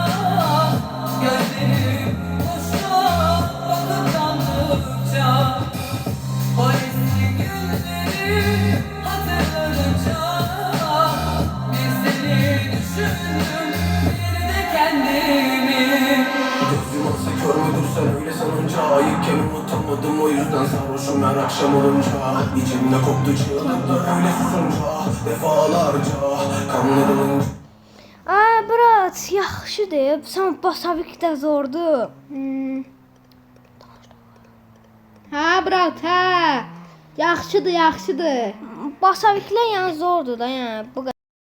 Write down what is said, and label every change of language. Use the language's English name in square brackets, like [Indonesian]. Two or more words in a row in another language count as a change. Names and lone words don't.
[Turkish] gözlerim boşluğa bakıp kaldıkça o eski günleri hatırladıkça bir seni düşündüm bir de kendimi. Gözüm olsa kör müdür sen öyle sanınca. Ayıkken unutamadım o yüzden sarhoşum her akşam olunca. İçimde koptu çığlıklar öyle susunca. Defalarca kanlarımın [Azerbaijani] Ay, brat, yaxşıdır. Sən basavik də zordur. Hə, brat, hə. Yaxşıdır, yaxşıdır. Basaviklər yəni zordur da, yəni bu qədər.